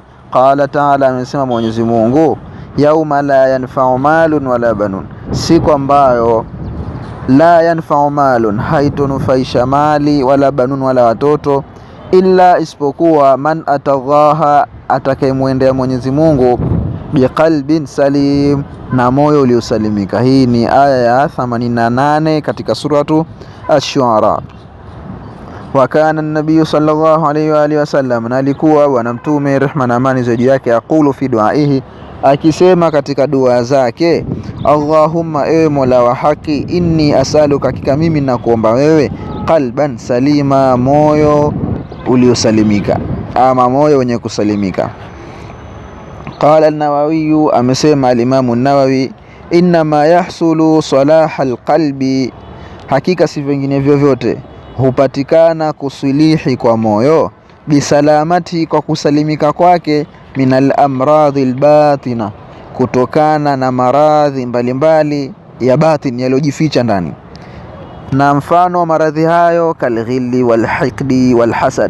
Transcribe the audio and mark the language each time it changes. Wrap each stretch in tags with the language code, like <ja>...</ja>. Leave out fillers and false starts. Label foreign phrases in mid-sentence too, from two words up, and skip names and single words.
<ar>قال تعالى,</ar> <sw>amesema Mwenyezi Mungu,</sw> <ar>يوم لا ينفع مال ولا بنون,</ar> <sw>siku ambayo</sw> <ar>لا ينفع مال,</ar> <sw>haitonufaisha mali,</sw> <ar>ولا بنون,</ar> <sw>wala watoto, illa isipokuwa</sw> <ar>من أتى الله,</ar> <sw>atakayemwendea Mwenyezi Mungu</sw> <ar>بقلب سليم,</ar> <sw>na moyo uliosalimika. Hii ni aya ya 88 katika suratu Ash-Shu'ara.</sw> <ar>وكان النبي صلى الله عليه وعلى آله وسلم,</ar> <sw>na alikuwa bwana mtume rehma na amani za juu yake,</sw> <ar>يقول في دعائه,</ar> <sw>akisema katika dua zake, Allahumma, ewe Mola wa haki,</sw> <ar>إني أسألك,</ar> <sw>hakika mimi nakuomba wewe,</sw> <ar>قلبا سليما,</ar> <sw>moyo uliosalimika ama moyo wenye kusalimika.</sw> <ar>قال النووي,</ar> <sw>amesema al-Imam an-Nawawi,</sw> <ar>إنما يحصل صلاح القلب,</ar> <sw>hakika si vinginevyo vyote hupatikana kusilihi kwa moyo, bisalamati, kwa kusalimika kwake,</sw> <ar>من الأمراض الباطنة,</ar> <sw>kutokana na maradhi mbalimbali ya batin yaliyojificha ndani. Na mfano maradhi hayo</sw> <ar>كالغل والحقد والحسد.</ar>